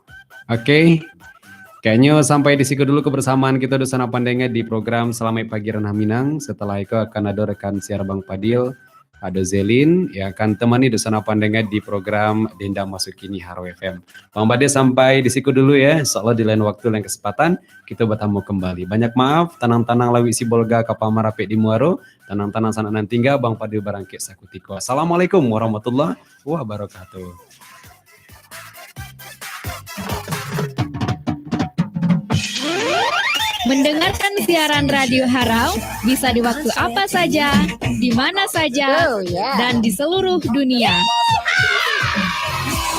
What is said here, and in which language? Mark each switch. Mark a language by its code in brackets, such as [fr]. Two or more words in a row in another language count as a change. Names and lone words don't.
[id] Oke, kayaknya sampai di situ dulu kebersamaan kita Dusana Pandenga di program Selamat Pagi Ranah Minang. Setelah itu akan ada rekan siar Bang Fadil, ada Zelin yang akan temani Dusana Pandenga di program Denda Masuk Kini Haro FM. Bang Fadil sampai di situ dulu ya. Insyaallah di lain waktu, lain kesempatan kita bertemu kembali. Banyak maaf, [min] tanang-tanang lawi si bolga kapal marapek di Muaro. Tanang-tanang sana nantingga Bang Fadil Barangkit Sakutiko. [ar] السلام عليكم ورحمة الله وبركاته. [id] Mendengarkan siaran Radio Harau bisa di waktu apa saja, di mana saja, dan di seluruh dunia.